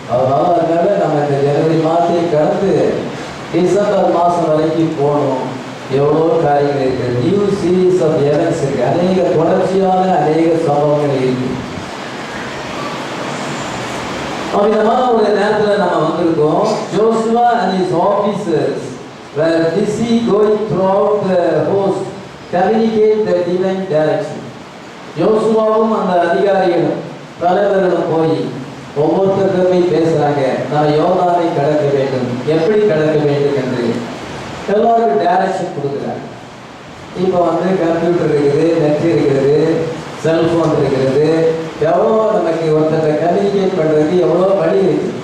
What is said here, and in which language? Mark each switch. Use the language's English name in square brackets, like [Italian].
[Tamil] அதனால நம்ம இந்த ஜனவரி மாதத்தை கடந்து டிசம்பர் மாதம் வரைக்கும் போகணும். எவ்வளோ காரியங்கள் இருக்குது. நியூ சீரீஸ் ஆஃப் எவென்ட்ஸ் இருக்கு. அநேக தொடர்ச்சியான அநேக சம்பவங்கள் இருக்கு. விதமான ஒரு நேரத்தில் நம்ம வந்திருக்கோம். [English] Joshua and his officers were busy going throughout the host communicate the divine direction. [Tamil] யோசுவாவும் அந்த அதிகாரிகளும் தலைவர்களும் போய் ஒவ்வொருத்தருக்கும் போய் பேசுறாங்க. நான் யோர்தானை கடக்க வேண்டும், எப்படி கடக்க வேண்டும் என்று எல்லாருக்கும் டைரக்ஷன் கொடுக்குறாங்க. இப்போ கம்ப்யூட்டர் இருக்குது, நெட் இருக்கிறது, செல்ஃபோன் இருக்கிறது, எவ்வளோ நமக்கு ஒருத்தரை கம்யூனிகேட் பண்ணுறதுக்கு எவ்வளோ வழி இருக்குது.